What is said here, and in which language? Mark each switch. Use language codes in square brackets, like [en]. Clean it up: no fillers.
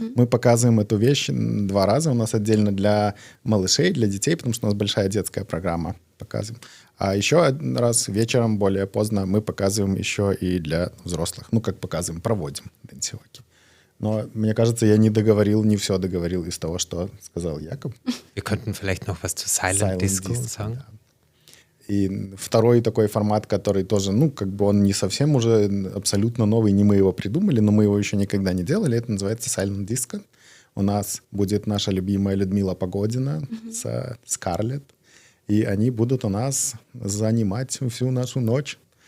[ru] Мы показываем эту вещь 2 раза. У нас отдельно для малышей, для детей, потому что у нас большая детская программа. Показываем. А еще один раз вечером, более поздно, мы показываем еще и для взрослых. Ну, как показываем, проводим денсиоки. Но, мне кажется, я не все договорил из того, что сказал Яков. [de] Wir könnten vielleicht noch was zu Silent Disco sagen. [ru] Да. И второй такой формат, который тоже, он не совсем уже абсолютно новый, не мы его придумали, но мы его еще никогда не делали, это называется Silent Disco. У нас будет наша любимая Людмила Погодина с Скарлетт. И они будут у нас занимать всю нашу ночь.